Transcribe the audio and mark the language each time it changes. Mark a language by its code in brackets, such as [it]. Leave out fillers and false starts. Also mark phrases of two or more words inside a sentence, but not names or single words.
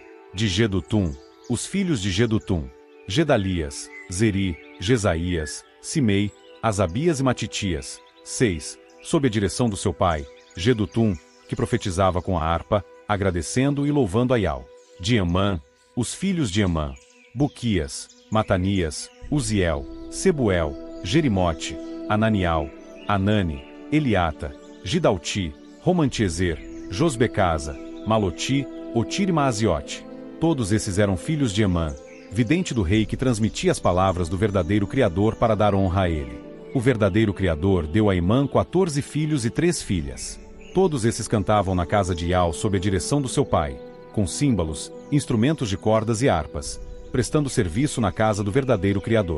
[pt] De Jedutum, os filhos de Jedutum, Gedalias, Zeri, Jesaías, Simei, Asabias e Matitias. 6. Sob a direção do seu pai, Jedutum, que profetizava com a harpa, agradecendo e louvando a Iau. De Emã, os filhos de Emã, Buquias, Matanias, Uziel, Sebuel, Jerimote, Ananial, Anani, Eliata, Gidalti, Romantiezer, Josbecasa, Maloti, Otir e Maaziote. Todos esses eram filhos de Emã, vidente do rei que transmitia as palavras do verdadeiro Criador para dar honra a ele. O verdadeiro Criador deu a Emã 14 filhos e 3 filhas. Todos esses cantavam na casa de Iau sob a direção do seu pai, com símbolos, instrumentos de cordas e harpas, prestando serviço na casa do verdadeiro Criador.